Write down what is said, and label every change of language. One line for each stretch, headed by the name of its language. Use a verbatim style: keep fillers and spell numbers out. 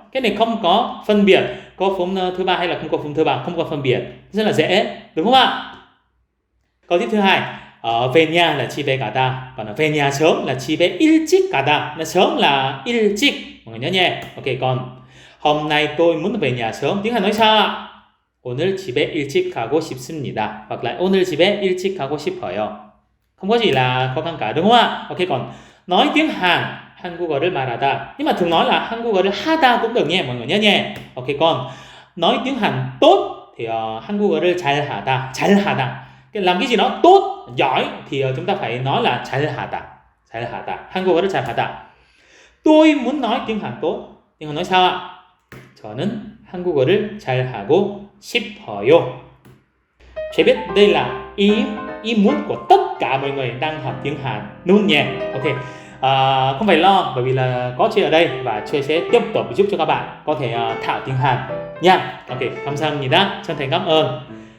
Vietnamese: Cái này không có phân biệt có phím ờ, thứ ba hay là không có phím thứ ba, không có phân biệt. Rất là dễ, đúng không ạ? Câu tiếp thứ hai, ờ, về nhà là
Korean: 집에 가다.
Vietnamese: Còn là về nhà sớm là
Korean: 집에 일찍 가다.
Vietnamese: Là sớm là 일찍. Mọi người nhớ nhé. Ok, còn hôm nay tôi muốn về nhà sớm. Tiếng Hàn nói sao ạ?
Korean: 오늘 집에 일찍 가고 싶습니다.
Vietnamese: Hoặc là
Korean: 오늘 집에 일찍 가고 싶어요.
Vietnamese: Không có gì là khó khăn cả, đúng không ạ? Ok, còn nói tiếng Hàn,
Korean: 한국어를 말하다.
Vietnamese: Nhưng mà thường nói là
Korean: 한국어를 하다
Vietnamese: cũng được nhé, mọi người nhớ nhé. Ok, còn nói tiếng Hàn tốt thì ờ,
Korean: 한국어를 잘하다, 잘하다.
Vietnamese: Cái làm cái gì đó tốt, giỏi thì ờ, chúng ta phải nói là 잘하다, 잘하다.
Korean: 한국어를 잘하다.
Vietnamese: Tôi muốn nói tiếng Hàn tốt. Tiếng Hàn nói sao ạ?
Korean: 저는 한국어를 잘하고 싶어요.
Vietnamese: Chị biết đây là ý ý muốn của tất cả mọi người đang học tiếng Hàn luôn nhé. Ok, à, không phải lo bởi vì là có chị ở đây và chị sẽ tiếp tục giúp cho các bạn có thể à, thạo tiếng Hàn nha. Ok, 감사합니다. chân thành cảm ơn.